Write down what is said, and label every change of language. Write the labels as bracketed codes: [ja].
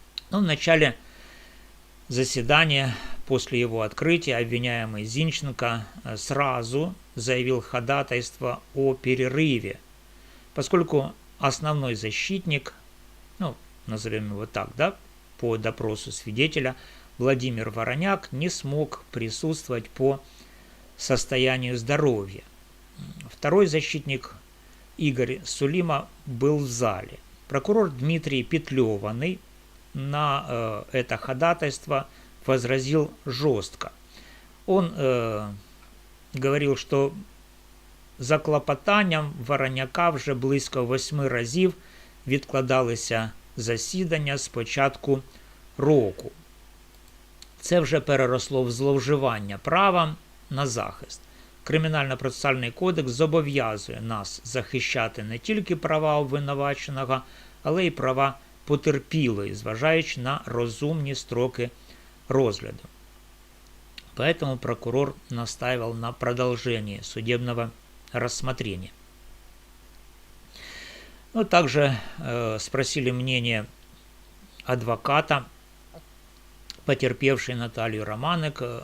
[ru] В начале заседания, после его открытия, обвиняемый Зинченко сразу заявил ходатайство о перерыве, поскольку основной защитник, назовем его так, по допросу свидетеля, Владимир Вороняк не смог присутствовать по состоянию здоровья. Второй защитник Игорь Сулима был в зале. Прокурор Дмитрий Петлеваный на это ходатайство возразил жестко. [uk] Он говорив, що за клопотанням Вороняка вже близько 8 разів відкладалися засідання з початку року. Це вже переросло в зловживання правом на захист. Кримінально-процесуальний кодекс зобов'язує нас захищати не тільки права обвинуваченого, але й права потерпілої, зважаючи на розумні строки розгляду. [ru] Поэтому прокурор настаивал на продолжении судебного рассмотрения. Также спросили мнение адвоката, потерпевшей Наталью Романек.